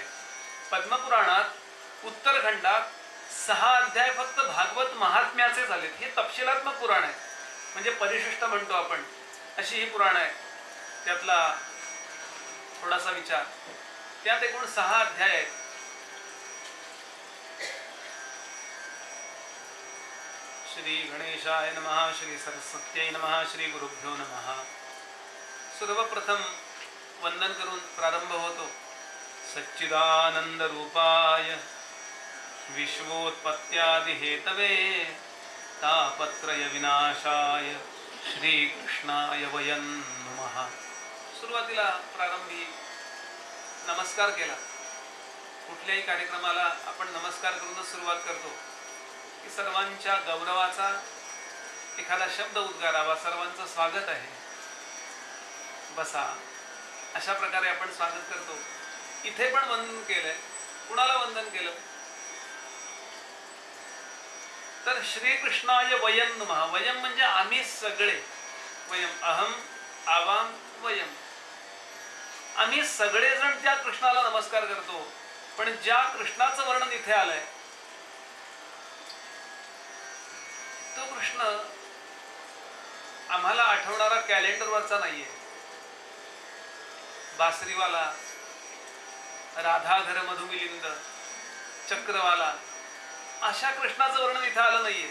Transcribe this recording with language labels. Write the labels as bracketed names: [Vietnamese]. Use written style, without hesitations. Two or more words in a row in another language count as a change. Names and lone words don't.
[Marathi] पद्मपुराणात उत्तरखंडात 6 अध्याय फक्त भागवत महात्म्याचे झालेत. हे तपशिलात्मक पुराण आहे, म्हणजे परिशिष्ट म्हणतो आपण, अशी ही पुराण आहे. त्यातला थोडासा विचार, त्यात एकूण 6 अध्याय आहेत. [Sanskrit] श्री गणेशाय नमः, श्री सरस्वत्यै नमः, श्री गुरुभ्यो नमः. [Marathi] सर्वप्रथम वंदन करून प्रारंभ होतो. [Sanskrit] सच्चिदानंद रूपाय विश्वोत्पत्त्यादि हेतवे तापत्रय विनाशाय श्रीकृष्णाय वयं नमः. [Marathi] सुरुवातीला प्रारंभी नमस्कार केला. कुठल्याही कार्यक्रमाला आपण नमस्कार करूनच सुरुवात करतो की सर्वांच्या गौरवाचा एखादा शब्द उद्गारावा. सर्वांचं स्वागत आहे, बसा, अशा प्रकारे आपण स्वागत करतो. इथे पण वंदन केलंय. कुणाला वंदन केलं तर [Sanskrit] श्रीकृष्णाय वयं नमः. [Marathi] वयं म्हणजे आम्ही सगळे. [Sanskrit] वयं अहम आवाम वयं, [Marathi] आम्ही सगळेजण त्या कृष्णाला नमस्कार करतो. पण ज्या कृष्णाचं वर्णन इथे आलंय तो कृष्ण आम्हाला आठवणारा कॅलेंडरवरचा नाहीये. बासरीवाला, राधाधर मधुमिलिंद, चक्रवाला, अशा कृष्णाचं वर्णन इथे आलं नाहीये.